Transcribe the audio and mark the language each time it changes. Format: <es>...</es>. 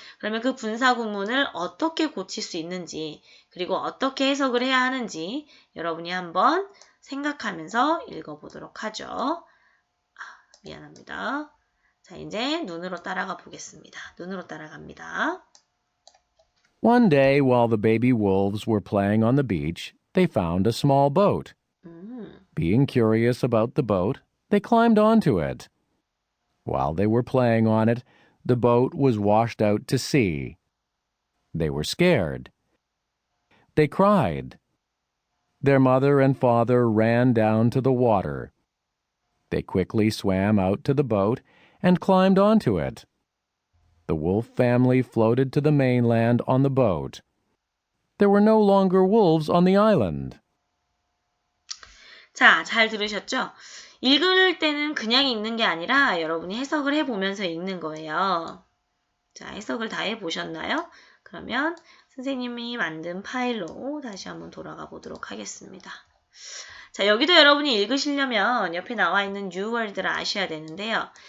<ko>그러면 그 분사구문을 어떻게 고칠 수 있는지 그리고 어떻게 해석을 해야 하는지 여러분이 한번 생각하면서 읽어보도록 하죠. 미안합니다. 자, 이제 눈으로 따라가 보겠습니다. 눈으로 따라갑니다.</ko> <en>One day, while the baby wolves were playing on the beach, they found a small boat. Being curious about the boat, they climbed onto it. While they were playing on it, the boat was washed out to sea. They were scared. They cried. Their mother and father ran down to the water. They quickly swam out to the boat and climbed onto it. The wolf family floated to the mainland on the boat. There were no longer wolves on the island.</en> <ko>자, 잘 들으셨죠? 읽을 때는 그냥 읽는 게 아니라 여러분이 해석을 해보면서 읽는 거예요. 자, 해석을 다 해보셨나요? 그러면 선생님이 만든 파일로 다시 한번 돌아가 보도록 하겠습니다. 자, 여기도 여러분이 읽으시려면 옆에 나와 있는 new word를 아셔야 되는데요.</ko>